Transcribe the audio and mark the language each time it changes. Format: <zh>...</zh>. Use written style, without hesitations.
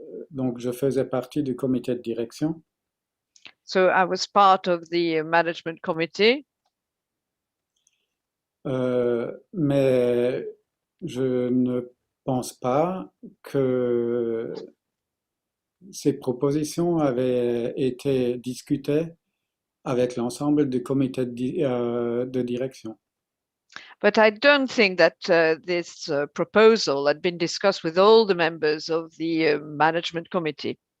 <fr>Donc, je faisais partie du comité de direction.</fr> <en>So I was part of the management committee.</en> <fr>Mais je ne pense pas que ces propositions avaient été discutées avec l'ensemble du comité de direction.</fr> <en>But I don't think that this proposal had been discussed with all the members of the management committee.</en>